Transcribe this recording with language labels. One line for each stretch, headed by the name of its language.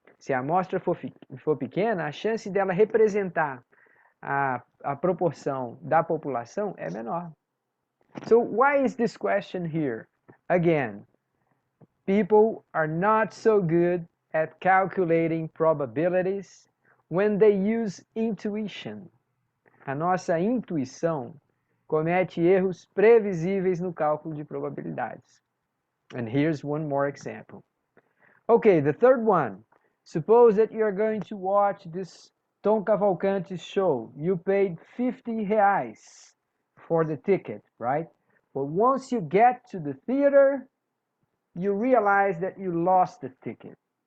Portuguese: Se a amostra for pequena, a chance dela representar a proporção da população é menor.
English: So why is this question here? Again, people are not so good at calculating probabilities when they use intuition.
Portuguese: A nossa intuição comete erros previsíveis no cálculo de probabilidades.
English: And here's one more example. Okay, the third one. Suppose that you're going to watch this Tom Cavalcante's show. You paid 50 reais for the ticket, right? But once you get to the theater, you realize that you lost the ticket.